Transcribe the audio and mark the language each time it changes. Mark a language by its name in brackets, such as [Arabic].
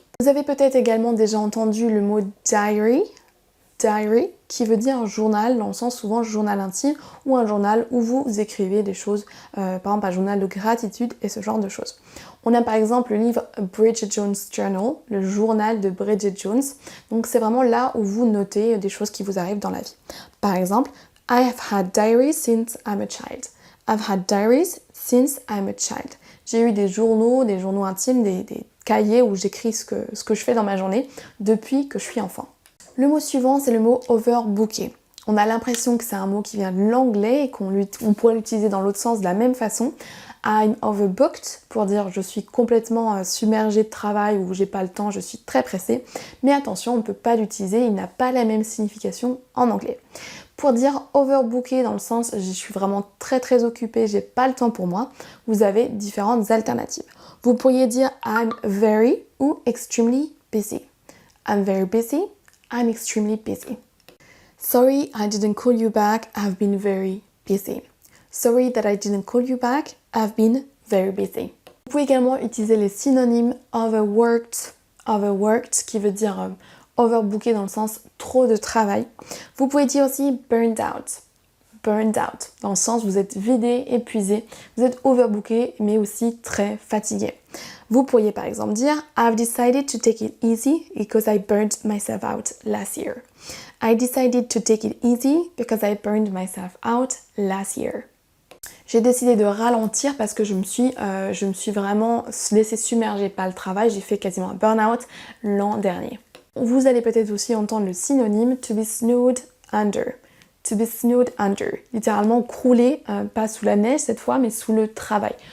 [French] Vous avez peut-être également déjà entendu le mot diary, qui veut dire journal, dans le sens souvent journal intime ou un journal où vous écrivez des choses, par exemple un journal de gratitude et ce genre de choses. On a par exemple le livre Bridget Jones Journal, le journal de Bridget Jones. Donc c'est vraiment là où vous notez des choses qui vous arrivent dans la vie. Par exemple, [English] I have had diaries since I'm a child. I've had diaries since I'm a child. [French] J'ai eu des journaux intimes, des cahiers où j'écris ce que je fais dans ma journée depuis que je suis enfant. Le mot suivant, c'est le mot overbooké. On a l'impression que c'est un mot qui vient de l'anglais et qu'on pourrait l'utiliser dans l'autre sens de la même façon. [English] I'm overbooked [French] pour dire je suis complètement submergée de travail ou j'ai pas le temps, je suis très pressée. Mais attention, on ne peut pas l'utiliser, il n'a pas la même signification en anglais. Pour dire overbooké dans le sens je suis vraiment très occupée, j'ai pas le temps pour moi, vous avez différentes alternatives. Vous pourriez dire [English] I'm very [French] ou [English] extremely busy. I'm very busy. I'm extremely busy. Sorry I didn't call you back, I've been very busy. Sorry that I didn't call you back, I've been very busy. [French] Vous pouvez également utiliser les synonymes overworked qui veut dire overbooké dans le sens trop de travail. Vous pouvez dire aussi burned out, dans le sens vous êtes vidé, épuisé, vous êtes overbooké mais aussi très fatigué. Vous pourriez par exemple dire [English] I've decided to take it easy because I burned myself out last year. I decided to take it easy because I burned myself out last year. [French] J'ai décidé de ralentir parce que je me suis vraiment laissée submerger par le travail. J'ai fait quasiment un burn-out l'an dernier. Vous allez peut-être aussi entendre le synonyme [English] to be snowed under. To be snowed under. [French] Littéralement crouler, pas sous la neige cette fois, mais sous le travail.